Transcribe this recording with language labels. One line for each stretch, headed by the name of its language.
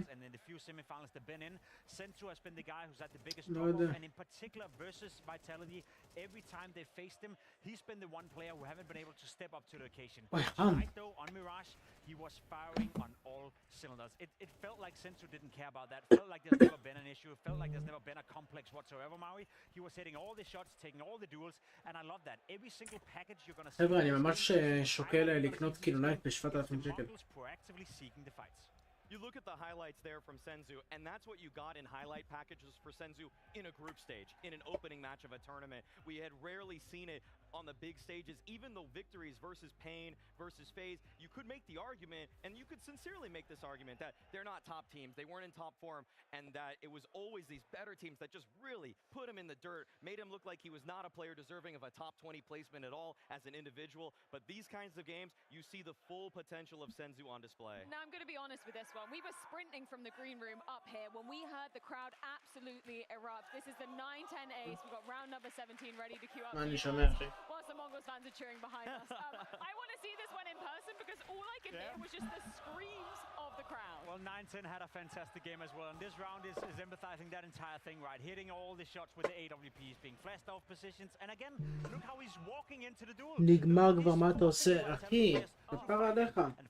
English: And in the few semifinals they've been in, Senzu has been the guy who's had the biggest drop-off, and in particular versus Vitality, every time they faced him, he's been the one player who haven't been able to step up to the occasion. Tonight, though, on Mirage, he was firing on all cylinders. It felt like Senzu didn't care about that. It felt like there's never been an issue. It felt like there's never been a complex whatsoever, Maui. He was hitting all the shots, taking all the duels, and I love that. Every single package you're going to see...
Hebrew: חבר'ה, אני ממש שוקל לקנות כאילו נייט ב$7,000 שקל.
English: proactively seeking the fights. You look at the highlights there from Senzu, and that's what you got in highlight packages for Senzu in a group stage, in an opening match of a tournament. We had rarely seen it on the big stages, even though victories versus Pain versus FaZe, you could make the argument, and you could sincerely make this argument, that they're not top teams, they weren't in top form, and that it was always these better teams that just really put him in the dirt, made him look like he was not a player deserving of a top 20 placement at all as an individual. But these kinds of games, you see the full potential of Senzu on display. Now I'm going to be honest with this one. We were sprinting from the green room up here when we heard the crowd absolutely erupt. This is the 9-10 ace. We've got round number 17 ready to queue up. Whilst the Mongols fans are cheering behind us. I want to see this one in person because all I could hear was just the screams of the crowd. Well, 9-10 had a fantastic game as well, and this round is empathizing that entire thing, right? Hitting all the shots with the AWPs, being flashed off positions, and again, look how he's walking into the duel.
Hebrew: נגמר כבר מה אתה עושה, אחי, כפר עליך.